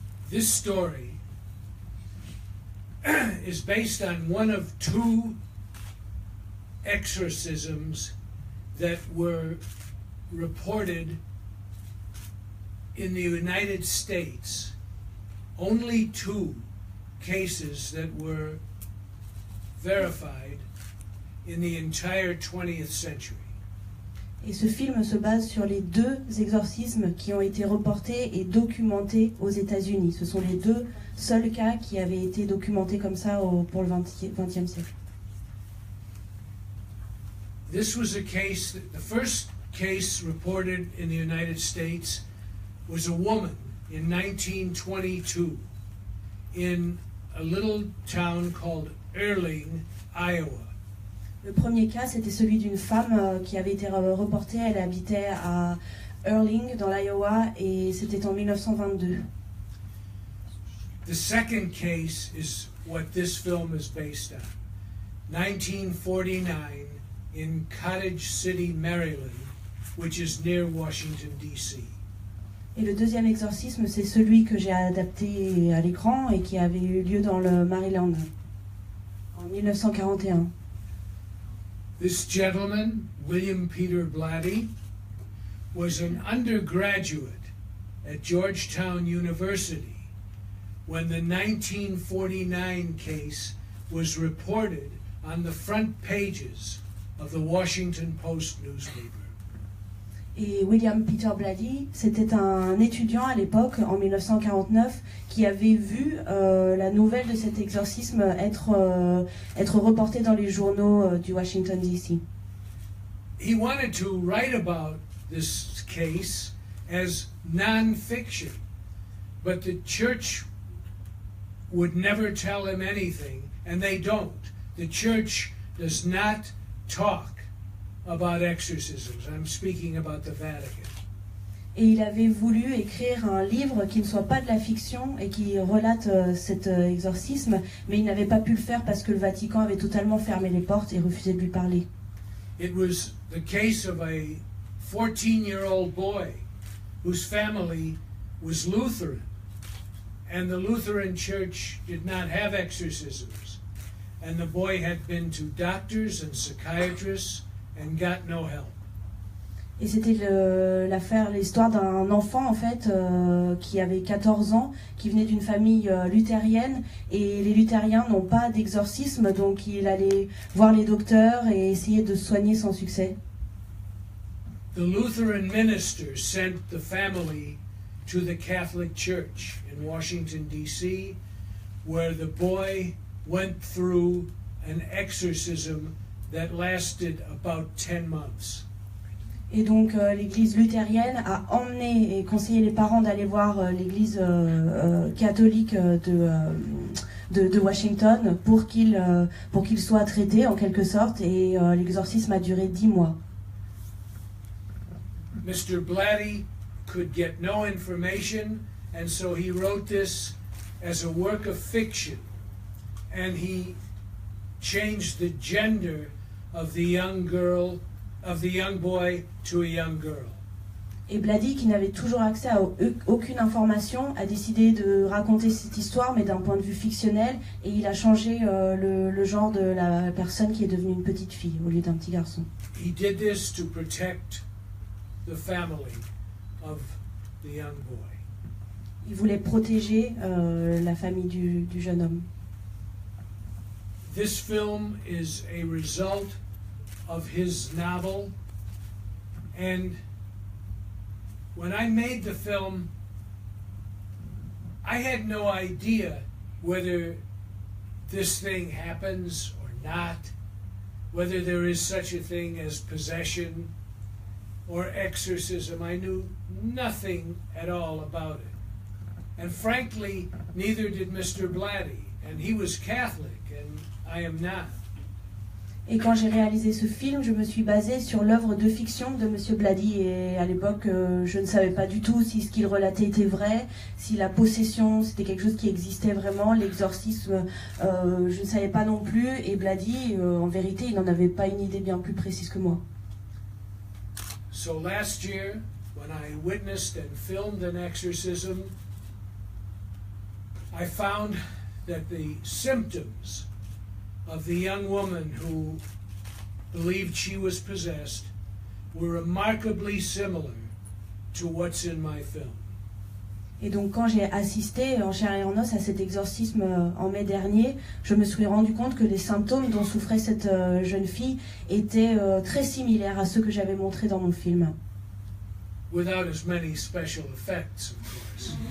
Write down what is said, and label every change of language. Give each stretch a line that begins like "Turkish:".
English: This story is based on one of two exorcisms that were reported in the United States. Only two cases that were verified in the entire 20th century.
French: Et ce film se base sur les deux exorcismes qui ont été reportés et documentés aux États-Unis. Ce sont les deux seuls cas qui avaient été documentés comme ça pour le XXe siècle.
English: This was a case, the first case reported in the United States was a woman in 1922 in a little town called Erling, Iowa.
French: Le premier cas, c'était celui d'une femme qui avait été reportée. Elle habitait à Earling, dans l'Iowa, et c'était en 1922.
English: The second case is what this film is based on. 1949 in Cottage City, Maryland, which is near Washington, D.C.
French: Et le deuxième exorcisme, c'est celui que j'ai adapté à l'écran et qui avait eu lieu dans le Maryland en 1941.
English: This gentleman, William Peter Blatty, was an undergraduate at Georgetown University when the 1949 case was reported on the front pages of the Washington Post newspaper.
French: Et William Peter Blatty, c'était un étudiant à l'époque, en 1949, qui avait vu la nouvelle de cet exorcisme être reportée dans les journaux du Washington, D.C.
English: He wanted to write about this case as non-fiction, but the church would never tell him anything, and they don't. The church does not talk about exorcisms. I'm speaking about the Vatican.
French: Et il avait voulu écrire un livre qui ne soit pas de la fiction et qui relate cet exorcisme, mais il n'avait pas pu le faire parce que le Vatican avait totalement fermé les portes et refusé de lui parler.
English: It was the case of a 14-year-old boy whose family was Lutheran, and the Lutheran church did not have exorcisms, and the boy had been to doctors and psychiatrists and got no help.
French: Et c'était l'histoire d'un enfant en fait qui avait 14 ans, qui venait d'une famille luthérienne, et les luthériens n'ont pas d'exorcisme, donc il allait voir les docteurs et essayer de se soigner sans succès.
English: The Lutheran minister sent the family to the Catholic Church in Washington, D.C., where the boy went through an exorcism that lasted about 10 months.
French: Et donc l'église luthérienne a emmené et conseillé les parents d'aller voir l'église catholique de Washington pour qu'il soit traité en quelque sorte, et l'exorcisme a duré 10 mois.
English: Mr. Blatty could get no information, and so he wrote this as a work of fiction, and he changed the gender of the young girl, of the young boy, to a young girl.
French: Et Blatty, qui n'avait toujours accès à aucune information, a décidé de raconter cette histoire, mais d'un point de vue fictionnel, et il a changé le genre de la personne qui est devenue une petite fille au lieu d'un petit garçon.
English: He did this to protect the family of the young boy.
French: Il voulait protéger la famille du jeune homme.
English: This film is a result of his novel, and when I made the film, I had no idea whether this thing happens or not, whether there is such a thing as possession or exorcism. I knew nothing at all about it. And frankly, neither did Mr. Blatty, and he was Catholic, and I am not.
French: Et quand j'ai réalisé ce film, je me suis basée sur l'œuvre de fiction de Monsieur Blatty, et à l'époque, je ne savais pas du tout si ce qu'il relatait était vrai, si la possession c'était quelque chose qui existait vraiment, l'exorcisme, je ne savais pas non plus, et Blatty, en vérité, il n'en avait pas une idée bien plus précise que moi.
English: So last year, when I witnessed and filmed an exorcism, I found that the symptoms of the young woman who believed she was possessed were remarkably similar to what's in my film.
French: Et donc quand j'ai assisté en chair et en os à cet exorcisme en mai dernier, je me suis rendu compte que les symptômes dont souffrait cette jeune fille étaient très similaires à ceux que j'avais montrés dans mon film.
English: Without as many special effects, of course.